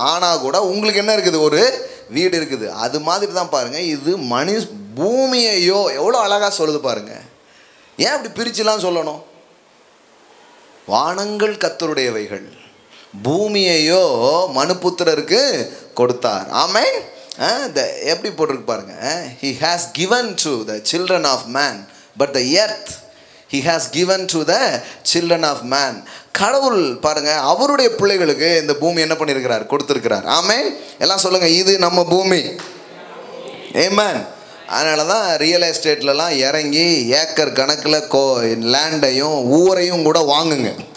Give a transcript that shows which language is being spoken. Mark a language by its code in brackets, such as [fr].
[ta] ஆனால் கூட உங்களுக்கு என்ன இருக்குது? ஒரு வீடு இருக்குது. அது மாதிரி தான் பாருங்கள், இது பூமியையோ எவ்வளோ அழகாக சொல்லுது பாருங்கள். ஏன் அப்படி பிரிச்சுலாம் சொல்லணும்? வானங்கள் கர்த்தருடையவைகள், பூமியையோ மனுபுத்திரருக்கு கொடுத்தார். ஆமென். எப்படி போட்டிருக்கு பாருங்க, [en] he has given to the children of man but the earth he has given to the children of man. [ta] கடவுள் பாருங்க அவருடைய பிள்ளைகளுக்கு இந்த பூமி என்ன பண்ணியிருக்கிறார்? கொடுத்துருக்கிறார். ஆமென். எல்லாம் சொல்லுங்க, இது நம்ம பூமி. ஆமென். அதனால தான் ரியல் எஸ்டேட்லலாம் இறங்கி ஏக்கர் கணக்கில் லேண்டையும் ஊரையும் கூட வாங்குங்க.